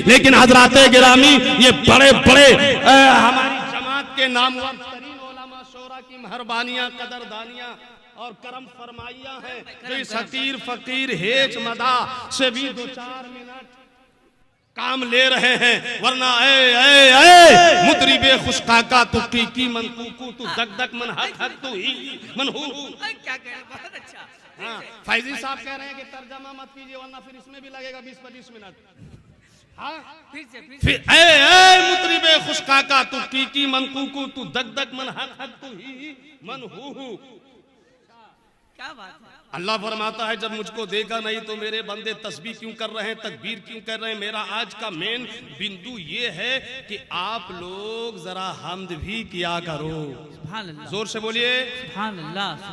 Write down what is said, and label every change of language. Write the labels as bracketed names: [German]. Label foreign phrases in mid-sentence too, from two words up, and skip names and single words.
[Urdu] لیکن حضراتِ گرامی، یہ بڑے بڑے ہماری جماعت کے نامور ترین علما شعرا کی مہربانیاں، قدردانیاں اور کرم فرمائیاں ہیں، جو اس حقیر فقیر ہیچمداں سے بھی 2-4 منٹ کام لے رہے ہیں. [Persian] ورنا مطربِ خوشکاکا تو کی من کوکو تو دک دک من حق حق تو ہی من ہو. [Urdu] کیا کہہ رہے، بہت اچھا. ہاں، فیضی صاحب کہہ رہے ہیں کہ ترجمہ مت کیجیے ورنہ پھر اس میں بھی لگے گا 20-25 منٹ. ہاں پھر [Persian] اے مطربِ خوشکاکا تو کی من کوکو تو دگ دگ من حق حق تو ہی من ہو. [Urdu] کیا بات ہے. اللہ فرماتا ہے جب مجھ کو دیکھا نہیں تو میرے بندے تسبیح کیوں کر رہے ہیں، تکبیر کیوں کر رہے ہیں. میرا آج کا مین بندو یہ ہے کہ آپ لوگ ذرا حمد بھی کیا کرو. [Arabic] سبحان الله, [Urdu] زور سے بولیے [Arabic] سبحان الله,